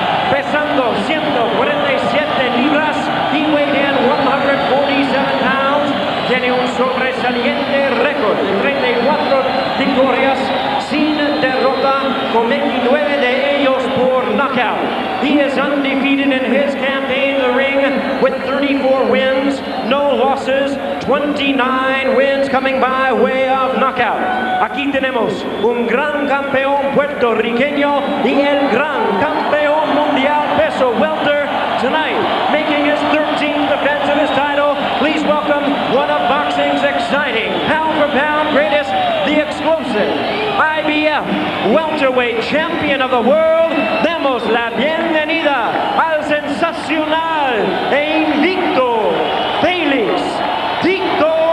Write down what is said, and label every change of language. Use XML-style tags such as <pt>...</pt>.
<es>Pesando 147 libras,</es> <en>he weighed in 147 pounds,</en> <es>tiene un sobresaliente récord de 34 victorias sin derrota, con 29 de ellos por knockout.</es> <en>He is undefeated in his campaign in the ring with 34 wins, no losses, 29 wins coming by way of knockout.</en> <es>Aquí tenemos un gran campeón puertorriqueño y el gran campeón mundial peso welter</es> <en>tonight, making his 13th defense of his title. Please welcome one of boxing's exciting pound-for-pound greatest, the explosive IBF welterweight champion of the world.</en> <es>Demos la bienvenida al sensacional e invicto Felix Trinidad.</es>